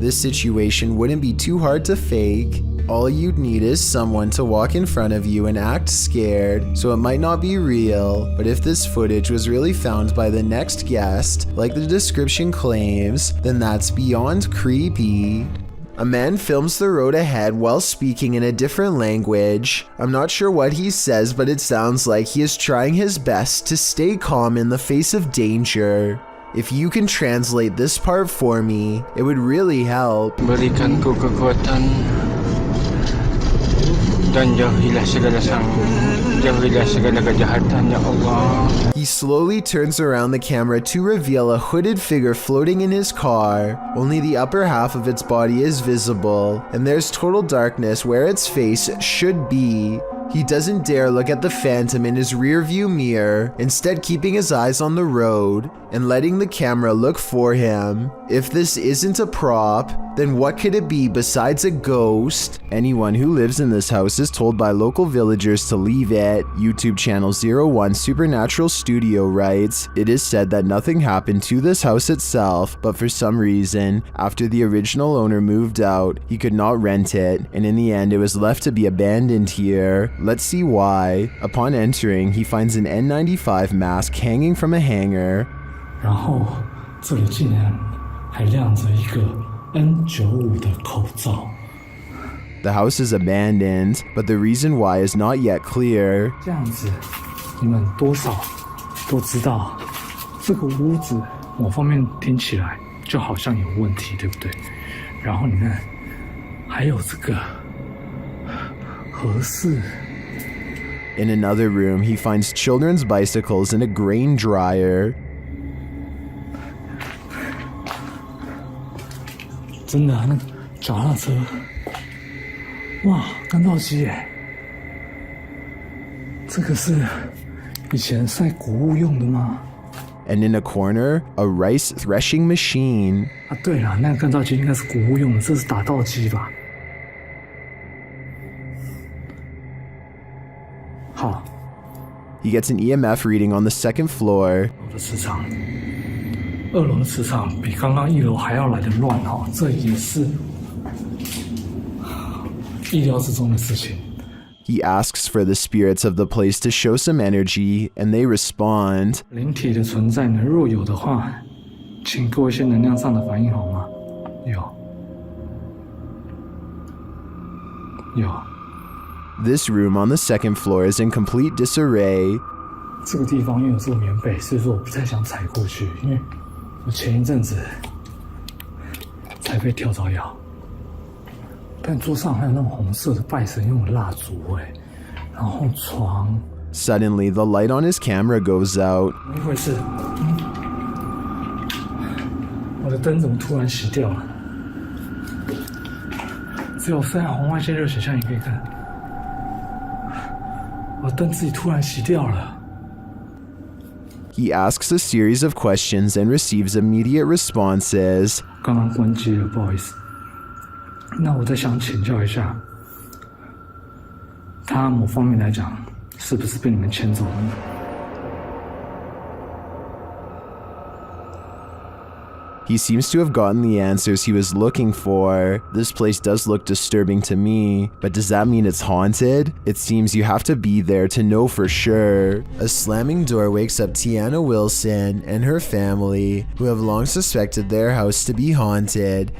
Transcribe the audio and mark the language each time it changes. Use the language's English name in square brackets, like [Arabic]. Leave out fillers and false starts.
[English] This situation wouldn't be too hard to fake. All you'd need is someone to walk in front of you and act scared, so it might not be real, but if this footage was really found by the next guest, like the description claims, then that's beyond creepy. A man films the road ahead while speaking in a different language. I'm not sure what he says, but it sounds like he is trying his best to stay calm in the face of danger. If you can translate this part for me, it would really help. [Malay] Berikan ku kekuatan dan jauhilah segala kejahatan, ya Allah. [English] He slowly turns around the camera to reveal a hooded figure floating in his car. Only the upper half of its body is visible, and there's total darkness where its face should be. He doesn't dare look at the phantom in his rearview mirror, instead keeping his eyes on the road and letting the camera look for him. If this isn't a prop, then what could it be besides a ghost? Anyone who lives in this house is told by local villagers to leave it. YouTube channel 01 Supernatural Studio writes, "It is said that nothing happened to this house itself, but for some reason, after the original owner moved out, he could not rent it, and in the end it was left to be abandoned here. Let's see why." Upon entering, he finds an N95 mask hanging from a hanger. [Chinese] 然后这里竟然还亮着一个 N95 的口罩。 [English] The house is abandoned, but the reason why is not yet clear. [Chinese] 这样子，你们多少都知道，这个屋子某方面听起来就好像有问题，对不对？然后你看，还有这个合适。 [English] In another room, he finds children's bicycles and a grain dryer. [Chinese] 真的，那脚踏车，哇，干燥机耶！这个是以前晒谷物用的吗？ [English] And in a corner, a rice threshing machine. [Chinese] 啊，对了，那个干燥机应该是谷物用的，这是打稻机吧？好。 [English] He gets an EMF reading on the second floor. [Chinese] 我的磁场。 2楼的磁场比刚刚1楼还要来得乱哈，这也是意料之中的事情。 [English] He asks for the spirits of the place to show some energy, and they respond. [Chinese] 灵体的存在呢，若有的话，请给我一些能量上的反应好吗？有。 [English] This room on the second floor is in complete disarray. [Chinese] 这个地方因为有这个棉被，所以说我不太想踩过去，因为我前一阵子才被跳蚤咬。但桌上还有那种红色的拜神用的蜡烛，然后床。 [English] Suddenly, the light on his camera goes out. [Chinese] 怎么一回事？我的灯怎么突然熄掉了？只有非常红外线热显像也可以看。我的灯自己突然熄掉了。 [English] He asks a series of questions and receives immediate responses. [Chinese] 刚刚关机了，不好意思。那我再想请教一下，他某方面来讲，是不是被你们牵走了呢？ [English] He seems to have gotten the answers he was looking for. This place does look disturbing to me, but does that mean it's haunted? It seems you have to be there to know for sure. A slamming door wakes up Tiana Wilson and her family, who have long suspected their house to be haunted.